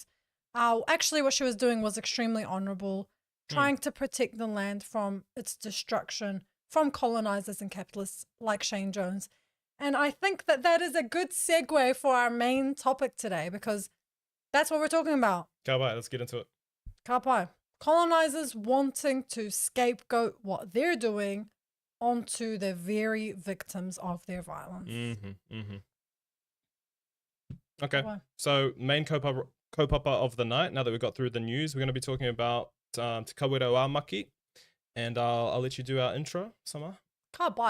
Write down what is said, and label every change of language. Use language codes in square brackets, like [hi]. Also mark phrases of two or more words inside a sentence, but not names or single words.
[en] Actually, what she was doing was extremely honourable, trying to protect the land from its destruction from colonisers and capitalists like Shane Jones. And I think that that is a good segue for our main topic today, because that's what we're talking about. Kawerau, let's get into it. [mi] Ka pai. [en] Colonisers wanting to scapegoat what they're doing onto the very victims of their violence. Okay, so main kaupapa of the night, now that we've got through the news, we're going to be talking about Te Kawerau Ā Maki, and I'll let you do our intro, Sama.